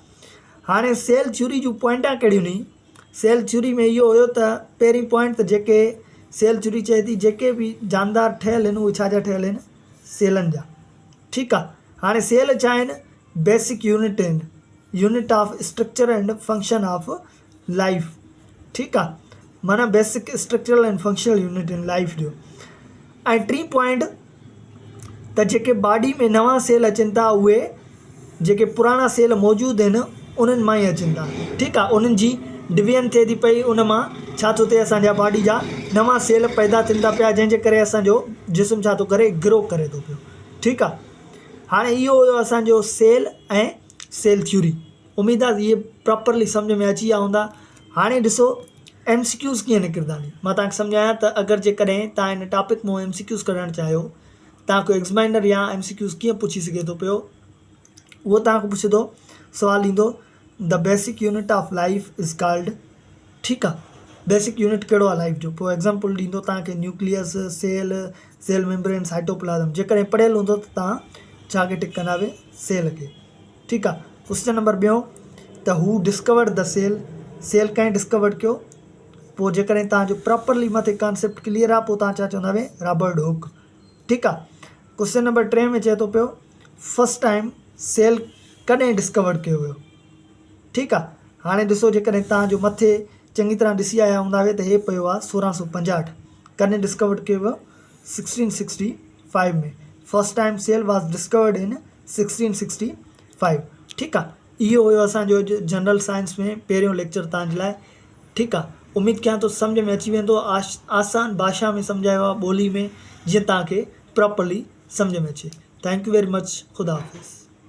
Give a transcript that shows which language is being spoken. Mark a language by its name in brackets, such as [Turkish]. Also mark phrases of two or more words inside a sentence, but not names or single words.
[Sindhi] हाणे [English] सेल थ्योरी [Sindhi] जूं पॉइंटां कहिड़ियूं नी [English] सेल थ्योरी [Sindhi] में इहो हुयो त पहिरीं पॉइंट त जेके [English] सेल थ्योरी [Sindhi] चए थी जेके बि जानदार ठहियलु आहिनि उहे छा जा ठहियलु आहिनि सेलनि जा। ठीकु आहे। हाणे सेल छा आहिनि [English] basic unit [Sindhi] आहिनि [English] unit of structure and function of life. [Sindhi] ठीकु आहे। माना [English] basic structural and functional unit [Sindhi] आहिनि लाइफ जो। ऐं टी पॉइंट त जेके बॉडी में नवां सेल अचनि था उहे जेके पुराणा सेल मौजूदु आहिनि उन्हनि मां ई अचनि था। ठीकु आहे। उन्हनि जी डिवीजन थिए थी पई, उन मां छा थो थिए, असांजा बॉडी जा नवां सेल पैदा थियनि था पिया, जंहिंजे करे असांजो जिस्म छा थो करे, ग्रो करे थो पियो। ठीकु आहे, हाणे इहो हुयो असांजो सेल ऐं [English] cell theory. [Sindhi] उमेदु आहे इहे प्रॉपरली सम्झ में अची विया हूंदा। हाणे ॾिसो MCQs कीअं निकिरंदा आहिनि। मां तव्हांखे सम्झायां त अगरि जेकॾहिं तव्हां हिन टॉपिक मां MCQs कढणु चाहियो, तव्हांखे एग्ज़ामिनर या MCQs कीअं पुछी सघे थो पियो, उहो तव्हांखे पुछंदो, सुवालु ईंदो [English] the basic unit of life is called. [Sindhi] ठीकु आहे, [English] basic unit [Sindhi] कहिड़ो आहे लाइफ जो, पोइ एग्ज़ाम्पल ॾींदो तव्हांखे न्यूक्लियस, [English] cell membrane, [Sindhi] साइटोप्लाज़म। जेकॾहिं पढ़ियलु हूंदो त तव्हां छा खे टिक कंदा वे, सेल खे। ठीकु आहे, [English] question number [Sindhi] ॿियों, त [English] who discovered the cell, [Sindhi] सेल कंहिं डिस्कवर्ड कयो। पोइ जेकॾहिं तव्हांजो प्रॉपरली मथे कॉन्सेप्ट क्लियर आहे, पोइ तव्हां छा चवंदा वे, रॉबर्ट हुक। ठीकु आहे, [English] question number [Sindhi] 3 में चए थो पियो [English] first time cell [Sindhi] कॾहिं डिस्कवर्ड कयो वियो। ठीकु आहे, हाणे ॾिसो जेकॾहिं तव्हांजो मथे चङी तरह ॾिसी आया हूंदा वे त हे पियो आहे 1665। कॾहिं डिस्कवर्ड कयो वियो, 1665 में। [English] first time cell was discovered in 1665. [Sindhi] ठीकु आहे, इहो हुयो असांजो [English] general science [Sindhi] में पहिरियों लेक्चर तव्हांजे लाइ। ठीकु आहे, उमेदु कयां थो सम्झ में अची वेंदो, आसान भाषा में सम्झायो आहे, ॿोली में, जीअं तव्हांखे प्रॉपरली सम्झ में अचे। [English] thank you very much. [Urdu] خدا حافظ.